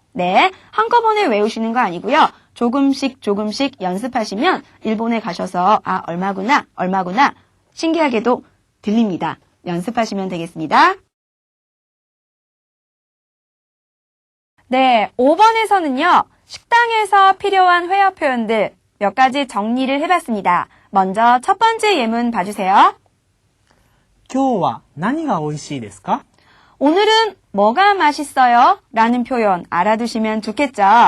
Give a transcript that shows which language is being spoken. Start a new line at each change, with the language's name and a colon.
Korean: 네, 한꺼번에 외우시는 거 아니고요. 조금씩 연습하시면 일본에 가셔서 아, 얼마구나 신기하게도 들립니다. 연습하시면 되겠습니다. 네, 5번에서는요. 식당에서 필요한 회화 표현들 몇 가지 정리를 해봤습니다. 먼저 첫 번째 예문 봐주세요.
Japanese: 今日は何が美味しいですか?
Korean: 오늘은 뭐가 맛있어요? 라는 표현 알아두시면 좋겠죠.